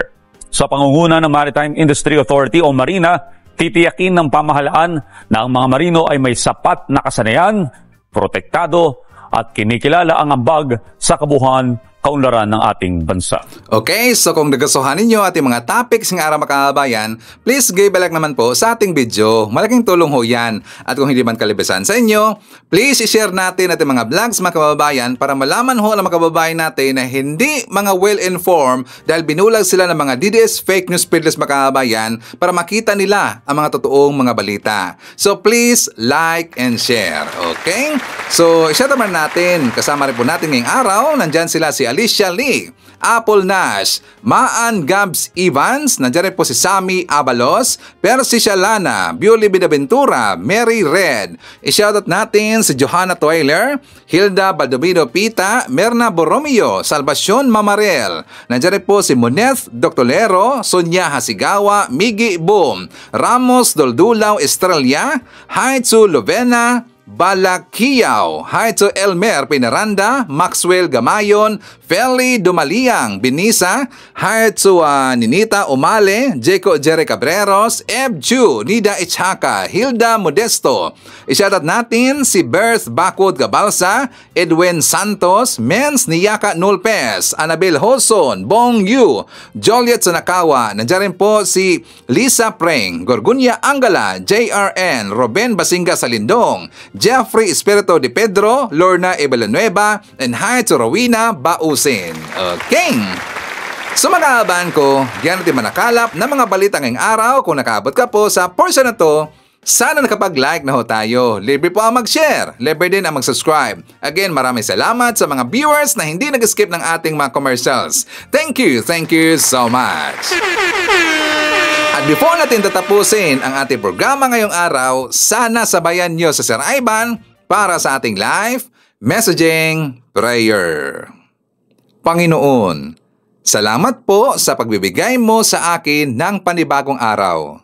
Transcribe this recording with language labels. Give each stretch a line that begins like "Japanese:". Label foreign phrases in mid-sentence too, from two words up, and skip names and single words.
Filipino: Sa pangunguna ng Maritime Industry Authority o Marina, titiyakin ng pamahalaan na ang mga marino ay may sapat na kasanayan, protektado at kinikilala ang ambag sa kabuuan kaunlaran ng ating bansa. Okay, so kung nagustuhan ninyo ating mga topics ng araw mga kababayan,
English: please give a like
Filipino: naman po sa ating video. Malaking tulong ho yan. At kung hindi man kalibisan sa inyo, please i-share natin ating mga vlogs mga kababayan para malaman ho ng mga kababayan natin na hindi mga well-informed dahil binulag sila ng mga DDS
English: fake news peddlers
Filipino: mga kababayan para makita nila ang mga totoong mga balita.
English: So please like and share.
Filipino: Okay? So i-share naman natin. Kasama rin po natin ngayong araw. Nandyan sila si Alicia Lee, Apple Nash, Maan Gabs Evans, nandiyan rin po si Sammy Abalos, Percy Shalana, Bioli Bidaventura, Mary Red. I-shoutout natin si Johanna Toiler, Hilda Baldomino Pita, Merna Borromeo, Salvacion Mamarel. Nandiyan rin po si Moneth Doctolero, Sonia Hasigawa, Miggy Boom, Ramos Doldulaw Estrella, Haitsu Lovena, Balakiyaw,
English: hi to
Filipino: Elmer Pinaranda, Maxwell Gamayon, Feli Dumaliang, Binisa,
English: hi to
Filipino: Ninita Umale, Jeco Jerry Cabreros, Eb Chu, Nida Ichaka, Hilda Modesto. Isyadat natin si Berth Bakod Gabalsa, Edwin Santos, Mens Niyaka Nulpes, Anabel Hoson, Bong Yu, Joliet Sanakawa, nandiyan rin po si Lisa Preng, Gorgunya Angala, JRN, Robin Basinga Salindong, Jeffrey Espirito de Pedro, Lorna Villanueva,
English: and hi to
Filipino: Rowena Bausin. Okay. So mga kababayan ko, yan natin manakalap ng mga balita ngayong araw. Kung nakaabot ka po sa portion na to, sana nakapag-like na ho tayo. Libre po ang mag-share. Libre din ang mag-subscribe. Again, maraming salamat sa mga viewers na hindi nag-skip ng ating mga commercials.
English: Thank you so much.
Filipino: At before natin tatapusin ang ating programa ngayong araw, sana sabayan nyo sa Sir Ivan para sa ating
English: live messaging prayer.
Filipino: Panginoon, salamat po sa pagbibigay mo sa akin ng panibagong araw.